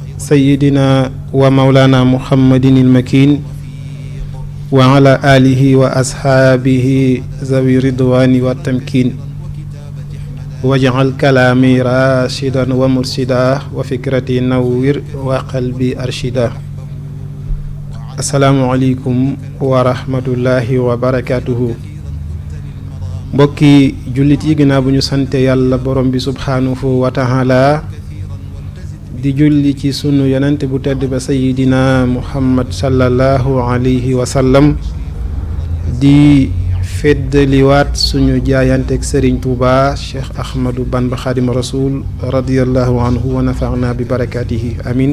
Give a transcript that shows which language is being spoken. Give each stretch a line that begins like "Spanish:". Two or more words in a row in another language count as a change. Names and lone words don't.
Arabic: سيدنا ومولانا محمد المكين وعلى آله وأصحابه ذوي الرضوان والتمكين واجعل كلامي راشدا ومرشدا وفكرتي نوّر وقلبي أرشدا. السلام عليكم ورحمة الله وبركاته.
Wolof: mbokki jullit yi ginnaaw bu ñu sante yàlla borom bi
Arabic: سبحانه وتعالى
Wolof: di julli ci sunu yonent bu tedd ba
Arabic: سيدنا محمد صلى الله عليه وسلم
Wolof: di feddaliwaat suñu jaayanteeg sëriñ Tuuba Cheikh Ahmadou Bamba Xaadim Rasul
Arabic: رضي الله عنه ونفعنا ببركاته آمين.